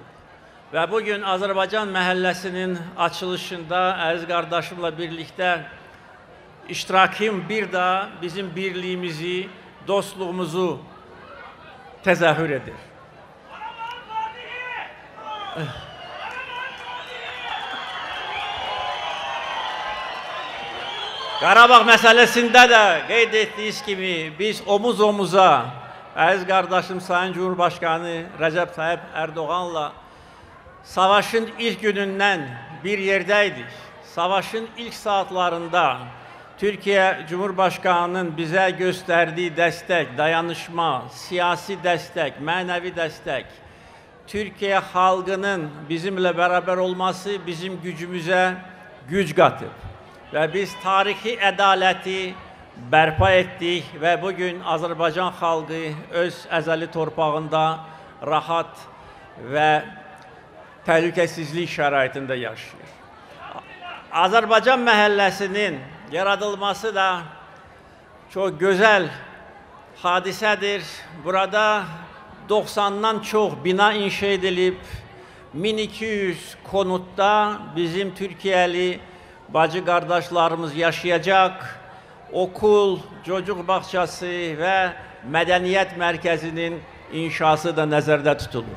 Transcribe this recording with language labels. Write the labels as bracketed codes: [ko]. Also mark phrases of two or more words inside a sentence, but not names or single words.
[az] Və bugün Azərbaycan məhəlləsinin açılışında əziz qardaşımla birlikdə iştirakım bir daha bizim birliğimizi, dostluğumuzu təzahür edir. Qarabağ məsələsində də qeyd etdiyiniz kimi biz [tr] omuz omuza [az] əziz qardaşım [tr] Sayın Cumhurbaşkanı [az] Recep Tayyip Erdoğan'la savaşın ilk günündən bir yerdəydik. [tr] Savaşın ilk saatlarında Türkiye Cumhurbaşkanı'nın bize gösterdiği destek, dayanışma, siyasi destek, manevi destek, Türkiye halkının bizimle beraber olması bizim gücümüze [az] güc katıb. Ve biz tarihi ədaleti bərpa etdik ve bugün Azərbaycan xalqı öz əzəli torpağında rahat ve təhlükəsizlik şəraitində yaşayır. Azərbaycan məhəlləsinin yaradılması da [tr] çok güzel hadisedir. Burada 90'dan çok bina inşa edilip 1200 konutta bizim Türkiye'li bacı kardeşlerimiz yaşayacak. Okul, çocuk bahçesi ve medeniyet merkezinin inşası da [az] nəzərdə tutulur.